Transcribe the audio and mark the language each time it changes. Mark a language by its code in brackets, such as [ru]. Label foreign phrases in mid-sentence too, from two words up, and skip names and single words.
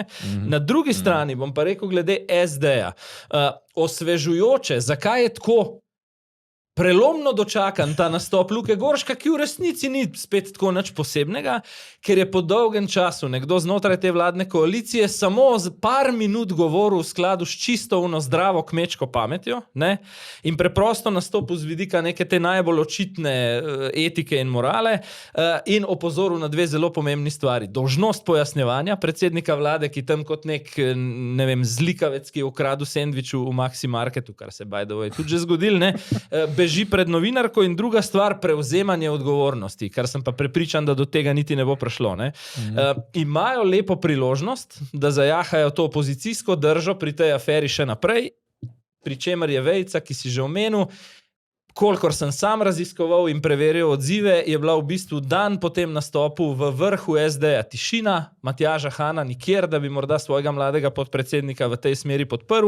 [sl] Na drugi strani bom pa rekel glede SD-ja. Osvežujoče, zakaj je tako prelomno dočakan ta nastop Luke Gorška, ki v resnici ni spet tako nič posebnega, ker je po dolgem času nekdo znotraj te vladne koalicije samo z par minut govoril v skladu s čisto zdravo kmečko pametjo, ne? In preprosto nastopil z vidika neke te najbolj očitne etike in morale in opozoril na dve zelo pomembni stvari. Dolžnost pojasnjevanja predsednika vlade, ki tam kot nek, ne vem, zlikavec, ki je ukradel sendvič v Maxi Marketu, kar se [en] by the way [sl] tudi že zgodil, ne? Beži pred novinarko, in druga stvar, prevzemanje odgovornosti, kar sem pa prepričan, da do tega niti ne bo prišlo. Ne? Imajo lepo priložnost, da zajahajo to opozicijsko držo pri tej aferi še naprej, pri čemer je Vejca, ki si že omenil, kolikor sem sam raziskoval in preveril odzive, je bila v bistvu dan po tem nastopu v vrhu SD-ja tišina, Matjaža Hana nikjer, da bi morda svojega mladega podpredsednika v tej smeri podprl.